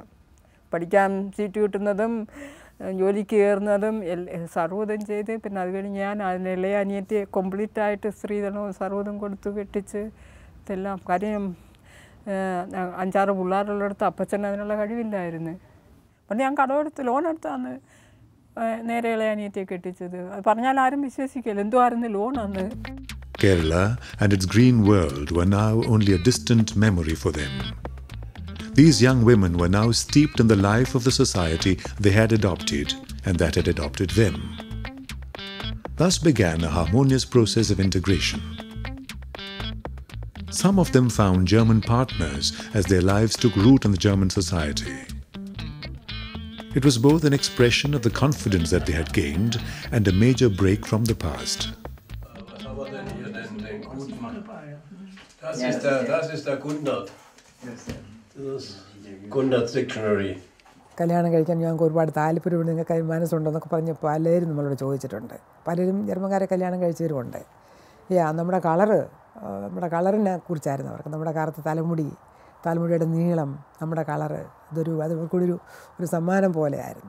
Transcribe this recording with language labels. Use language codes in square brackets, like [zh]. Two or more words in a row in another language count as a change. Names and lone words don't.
[ml] പഠിക്കാൻ സീറ്റ് കിട്ടുന്നതും ജോലിക്ക് കയറുന്നതും സർവ്വതും ചെയ്ത് പിന്നെ അത് കഴിഞ്ഞ് ഞാൻ അതിനിളയ അനിയത്തി കംപ്ലീറ്റ് ആയിട്ട് സ്ത്രീധനവും സർവ്വതും കൊടുത്തു കെട്ടിച്ച് ഇതെല്ലാം. കാര്യം 5-6 പിള്ളേരുള്ളിടത്ത് അപ്പച്ചൻ അതിനുള്ള കഴിവില്ലായിരുന്നു. അപ്പം ഞാൻ കടമെടുത്ത് ലോൺ എടുത്താണ് നേരെ ഇളയ അനിയത്തിയെ കെട്ടിച്ചത്. അത് പറഞ്ഞാൽ ആരും വിശ്വസിക്കില്ല, എന്തോ ആയിരുന്നു ലോൺ അന്ന്. [en] Kerala and its green world were now only a distant memory for them. These young women were now steeped in the life of the society they had adopted and that had adopted them. Thus began a harmonious process of integration. Some of them found German partners as their lives took root in the German society. It was both an expression of the confidence that they had gained and a major break from the past. [de] Das ist der Gundert. Das Gundert Dictionary. [ml] കല്യാണം കഴിക്കാൻ ഞങ്ങൾക്ക് ഒരുപാട് താല്പര്യമുണ്ട്, നിങ്ങൾക്ക് അതിന് മനസ്സുണ്ടെന്നൊക്കെ പറഞ്ഞ് പലരും നമ്മളോട് ചോദിച്ചിട്ടുണ്ട്. പലരും ജർമ്മൻകാരെ കല്യാണം കഴിച്ചവരുമുണ്ട്. നമ്മുടെ കളറിനെ കുറിച്ചായിരുന്നു അവർക്ക്. നമ്മുടെ കറുത്ത തലമുടിയുടെ നീളം, നമ്മുടെ കളറ്, അവർക്കൊരു സമ്മാനം പോലെയായിരുന്നു.